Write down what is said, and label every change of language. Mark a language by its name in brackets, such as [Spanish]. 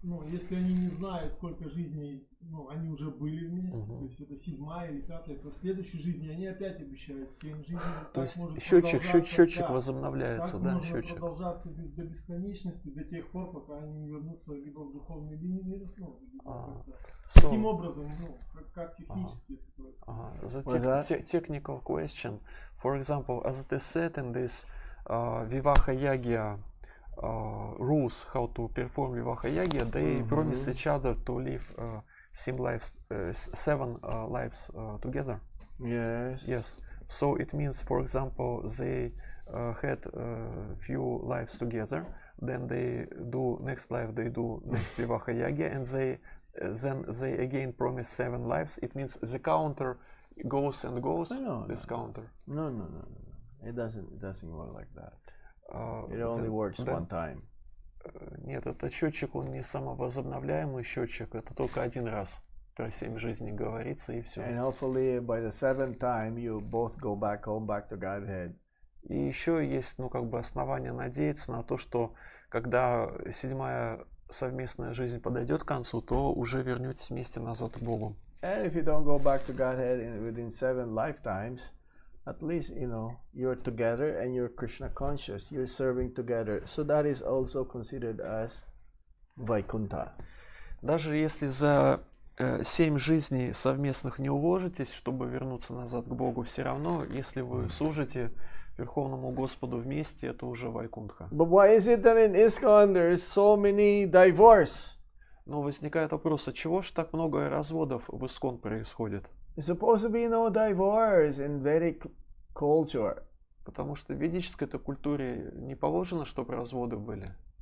[Russian] Если они не знают, сколько жизней они уже были вместе, то есть это 7-я или 5-я, то в следующей жизни они опять обещают 7 жизней. То есть счетчик возобновляется, так да? Можно продолжаться до бесконечности, до тех пор, пока они не вернутся либо в духовный мир, таким образом, как технически это происходит. [English] The technical question, for example, as it is said in this Vivaha Yagya rules how to perform Vivaha Yagya, they promise each other to live 7 lives together. Yes. So it means, for example, they had few lives together, then they do next life, they do next Vivaha Yagya, and then they again promise 7 lives. It means the counter goes and goes. Counter. No. It doesn't work like that. It only works one time. [Russian] Нет, этот счетчик, он не самовозобновляемый счетчик, это только один раз про 7 жизней говорится и все. [English] And hopefully by the 7th time you both go back home, back to Godhead. [Russian] И еще есть, основания надеяться на то, что когда 7-я совместная жизнь подойдет к концу, то уже вернетесь вместе назад к Богу. [English] And if you don't go back to Godhead within 7 lifetimes, at least, you're together and you're Krishna conscious, you're serving together. So that is also considered as Vaikuntha. [Russian] Даже если за 7 жизней совместных не уложитесь, чтобы вернуться назад к Богу, все равно, если вы служите Верховному Господу вместе, это уже Вайкунтха. [English] But why is it that in ISKCON there is so many divorce? [Russian] Но возникает вопрос, от чего же так много разводов в ISKCON происходит? [English] There's supposed to be no divorce in Vedic culture. [Russian] Потому что в ведической культуре не положено, чтобы разводы были.